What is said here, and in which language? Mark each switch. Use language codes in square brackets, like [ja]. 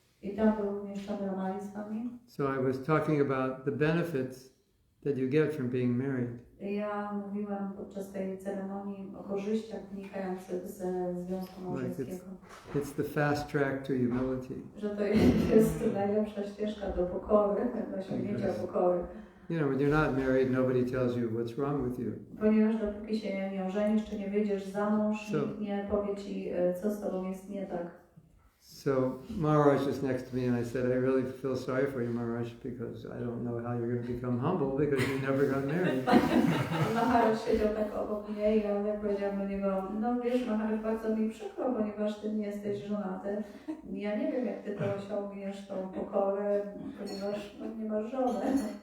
[pl] I tam był również Chandramali Swami. [en] So I was talking about the benefits that you get from being married. [pl] Ja mówiłam podczas tej ceremonii o korzyściach wynikających ze związku małżeńskiego. [en] It's the fast track to humility. [pl] Że to jest najlepsza ścieżka do pokory, do osiągnięcia pokory. [en] You know, when you're not married, nobody tells you what's wrong with you. [pl] Ponieważ dopóki się nie ożenisz, czy nie wyjdziesz za mąż, nikt nie powie ci, co z tobą jest nie tak. [en] So Maharaj was next to me and I said, I really feel sorry for you, Maharaj, because I don't know how you're going to become humble because you never got married. [pl] Maharaj siedział tak obok mnie i ja powiedziałam do niego, no wiesz Maharaj, bardzo mi przykro, ponieważ ty nie jesteś żonaty. Ja nie wiem jak ty to osiągniesz, tą pokorę, ponieważ no, nie masz żony.